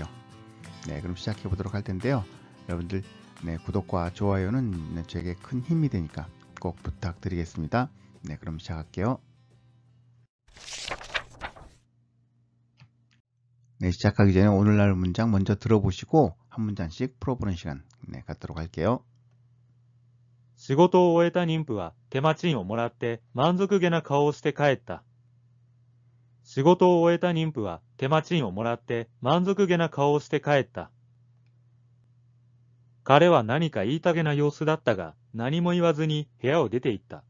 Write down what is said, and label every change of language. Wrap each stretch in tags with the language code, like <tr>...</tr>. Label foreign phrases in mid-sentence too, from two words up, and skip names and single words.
<ko>네, 그럼 시작해 보도록 할 텐데요. 여러분들 구독과 좋아요는 저에게 큰 힘이 되니까 꼭 부탁드리겠습니다. 네, 그럼 시작할게요. 네, 시작하기 전에 오늘날 문장 먼저 들어보시고 한 문장씩 풀어보는 시간 갖도록 할게요.</ko> <ja>仕事を終えた妊婦は手間賃をもらって満足げな顔をして帰った。仕事を終えた妊婦は手間賃をもらって満足げな顔をして帰った。彼は何か言いたげな様子だったが、何も言わずに部屋を出て行った。</ja>